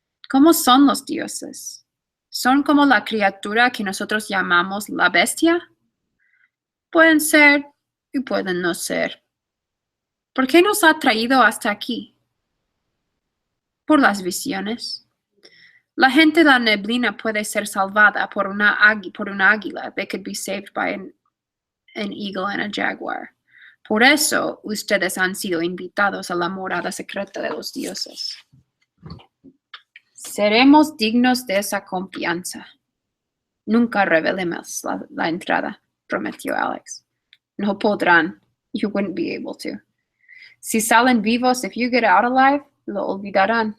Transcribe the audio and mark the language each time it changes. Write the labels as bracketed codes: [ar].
[es] ¿Cómo son los dioses? ¿Son como la criatura que nosotros llamamos la bestia? Pueden ser y pueden no ser. ¿Por qué nos ha traído hasta aquí? Por las visiones. La gente de la neblina puede ser salvada por una águila. [en] They could be saved by an eagle and a jaguar. [es] Por eso ustedes han sido invitados a la morada secreta de los dioses. Seremos dignos de esa confianza. Nunca revelemos la entrada, prometió Alex. No podrán. [en] You wouldn't be able to. [es] Si salen vivos, [en] if you get out alive, [es] lo olvidarán.